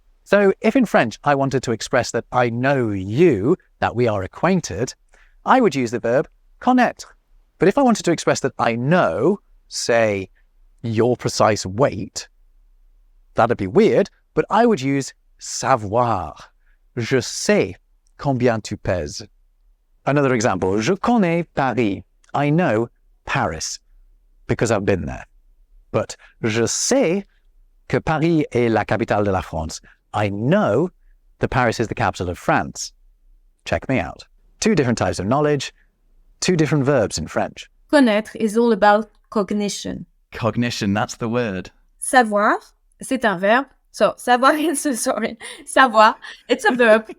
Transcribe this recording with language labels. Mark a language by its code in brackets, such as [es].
[en] So if in French I wanted to express that I know you, that we are acquainted, I would use the verb connaître. But if I wanted to express that I know, say, your precise weight, that'd be weird, but I would use savoir. [fr] Je sais combien tu pèses. [en] Another example, [fr] je connais Paris. [en] I know Paris because I've been there. But [fr] je sais que Paris est la capitale de la France. [en] I know that Paris is the capital of France. Check me out. Two different types of knowledge, two different verbs in French. Connaître is all about cognition. Cognition, that's the word. [fr] Savoir, c'est un verbe. [en] So, [fr] savoir, savoir, [en] it's a verb.